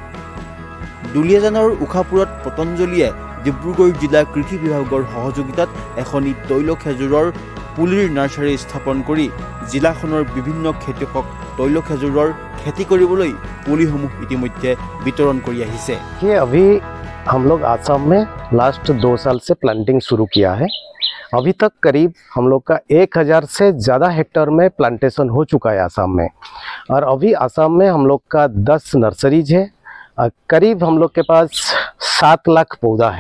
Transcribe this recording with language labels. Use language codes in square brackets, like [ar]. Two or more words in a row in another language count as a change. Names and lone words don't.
[as] দুলীয়াজানৰ উষাপুৰত পতঞ্জলিয়ে ডিব্ৰুগড় জিলা কৃষি বিভাগৰ সহযোগিতাত এখনি তৈল খেজুৰৰ পুলিৰ নাৰ্চাৰী স্থাপন কৰি জিলাখনৰ বিভিন্ন খেতিয়কক তৈল খেজুৰৰ খেতি কৰিবলৈ পুলিসমূহ ইতিমধ্যে বিতৰণ কৰি আহিছে। [hi] अभी हम लोग आसाम में लास्ट 2 साल से प्लांटिंग शुरू किया है। अभी तक करीब हम लोग का 1000 से ज़्यादा हेक्टेयर में प्लांटेशन हो चुका है आसाम में। और अभी आसाम में हम लोग का 10 नर्सरीज है। करीब हम लोग के पास 7 लाख पौधा है।